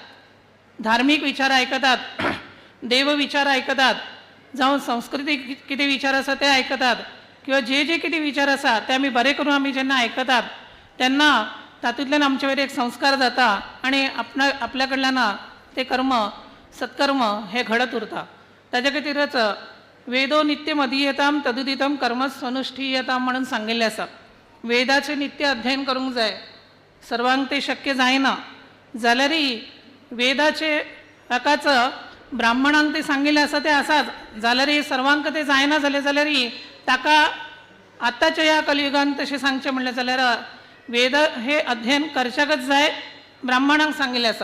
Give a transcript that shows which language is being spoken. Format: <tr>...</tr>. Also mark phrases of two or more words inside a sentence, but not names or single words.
<kok>धार्मीक विचार आयकतात, देव विचार आयकतात, जावं संस्कृतीक कितें विचार आसा ते आयकतात, किंवा जे जे कितें विचार आसा ते आमी बरे करून आमी जेन्ना आयकतात तेन्ना तातूंतल्यान आमचे वयर एक संस्कार जाता आनी आपल्या कडल्यान ते कर्म सत्कर्म हे घडत उरता. ताजे खातीरच</kok> <sa>वेदो नित्यम अधीयताम तदुदितम कर्म स्वनुष्ठीयताम</sa> <kok>म्हणून सांगिल्लें आसा. वेदाचें नित्य अध्ययन करूंक जाय. सर्वांक ते शक्य जायना जाल्यारय वेदाचे एकाच ब्राह्मणांक ते सांगिल्लें आसा ते आसाच जाल्यारय सर्वांक ते जायना जाल्यारय ताका आतांच्या ह्या कलियुगांत तशें सांगचें म्हणलें जाल्यार वेद हे अध्ययन करच्याकच जाय ब्राह्मणांक सांगिल्लें आसा.</kok>